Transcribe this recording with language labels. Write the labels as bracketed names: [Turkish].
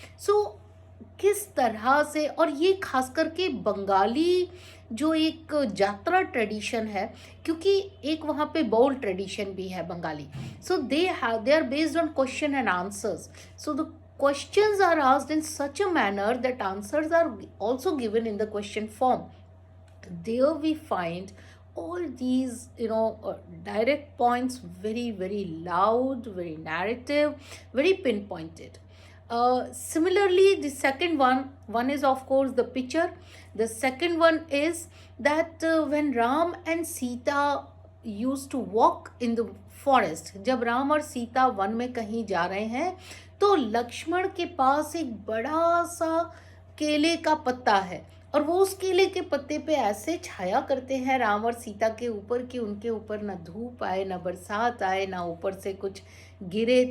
[Hindi] So किस तरह से, और ये खास करके बंगाली जो एक जात्रा ट्रेडिशन है, क्योंकि एक वहाँ पे बाउल ट्रेडिशन भी है बंगाली, [English] So they are based on question and answers. So the questions are asked in such a manner that answers are also given in the question form. There we find all these direct points, very very loud, very narrative, very pinpointed. Similarly, the second one is of course the picture. The second one is that when Ram and Sita used to walk in the forest, [Hindi] जब राम और Sita one में कहीं जा रहे हैं तो लक्ष्मण के पास एक बड़ा सा केले का पत्ता है और वो उस केले के पत्ते पे ऐसे छाया करते हैं राम और सीता के ऊपर कि उनके ऊपर ना धूप आए, ना बरसात आए, ना ऊपर से कुछ गिरे।